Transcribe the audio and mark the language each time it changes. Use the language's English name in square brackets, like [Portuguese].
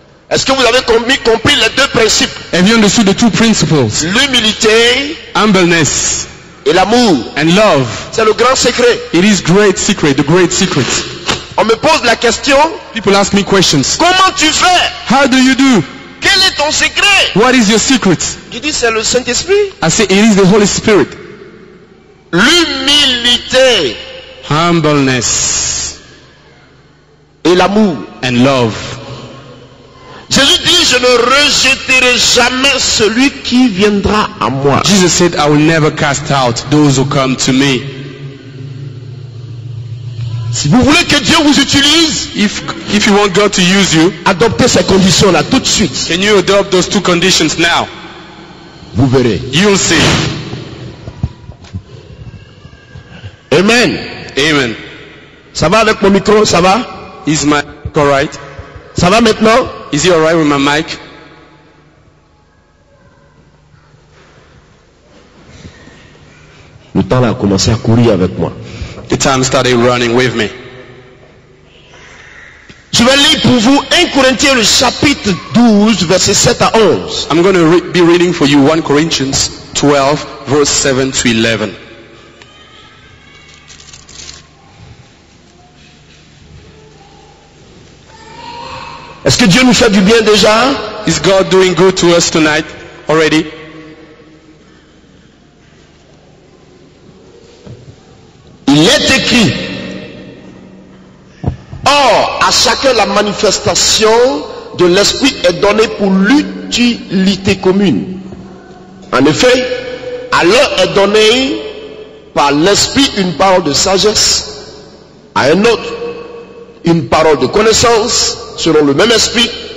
[French] Est-ce que vous avez compris les deux principes? [English] Have you understood the two principles? [French] L'humilité, [English] humbleness, [French] et l'amour. [English] And love. [French] C'est le grand secret. [English] It is great secret, the great secret. [French] On me pose la question. [English] People ask me questions. [French] Comment tu fais? [English] How do you do? [French] quel est ton secret? [English] What is your secret? [French] Il dit, c'est le Saint-Esprit. [English] I say, it is the Holy Spirit. [French] L'humilité [English] Humbleness [French] et l'amour. [English] and love. [French] Jésus dit, je ne rejetterai jamais celui qui viendra à moi. [English] Jesus said, I will never cast out those who come to me. [French] Si vous voulez que Dieu vous utilise, [English] If you want God to use you, [French] adoptez ces conditions-là tout de suite. [English] can you adopt those two conditions now? [French] Vous verrez. [English] You'll see. Amen. Amen. [French] Ça va avec mon micro? Ça va? [English] Is my mic alright? [French] Ça va maintenant? [English] Is he alright with my mic? [French] Le temps a commencé à courir avec moi. [English] The time started running with me. [French] Je vais lire pour vous 1 Corinthiens le chapitre 12 versets 7 à 11. [English] I'm going to be reading for you 1 Corinthians 12 verse 7 to 11. [French] Est-ce que Dieu nous fait du bien déjà? [English] Is God doing good to us tonight already? [French] Il est écrit, or à chacun la manifestation de l'esprit est donnée pour l'utilité commune. En effet, à l'un est donnée par l'esprit une parole de sagesse, à un autre une parole de connaissance selon le même esprit,